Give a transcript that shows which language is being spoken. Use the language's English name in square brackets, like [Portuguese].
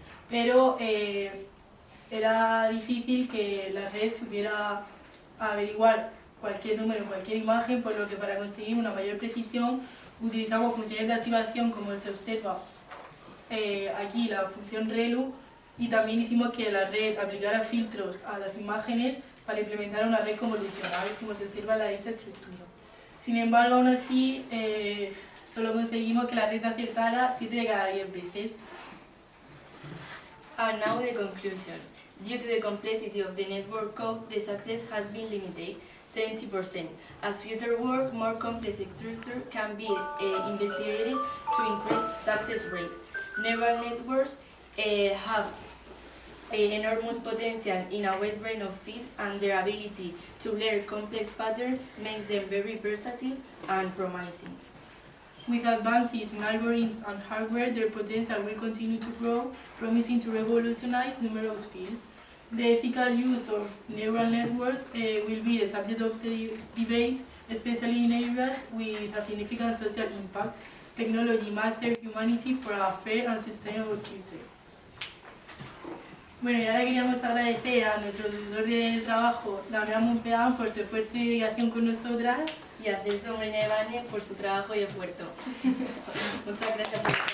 [Spanish] Pero era difícil que la red supiera averiguar cualquier número, cualquier imagen, por lo que para conseguir una mayor precisión utilizamos funciones de activación, como se observa aquí la función ReLU, y también hicimos que la red aplicara filtros a las imágenes para implementar una red convolucional, como se observa en esta estructura. Sin embargo, aún así, solo conseguimos que la red acertara 7 de cada 10 veces. [English] And now the conclusions. Due to the complexity of the network code, the success has been limited, 70%. As future work, more complex structures can be investigated to increase success rate. Neural networks have enormous potential in a wide range of fields, and their ability to learn complex patterns makes them very versatile and promising. With advances in algorithms and hardware, their potential will continue to grow, promising to revolutionize numerous fields. The ethical use of neural networks will be the subject of the debate, especially in areas with a significant social impact. Technology must serve humanity for a fair and sustainable future. [Spanish] Bueno, y ahora queríamos agradecer a nuestro tutor de trabajo, Damián Monpeán, por su esfuerzo y dedicación con nosotras. Y a Celso Morena Ibáñez por su trabajo y esfuerzo. Muchas gracias por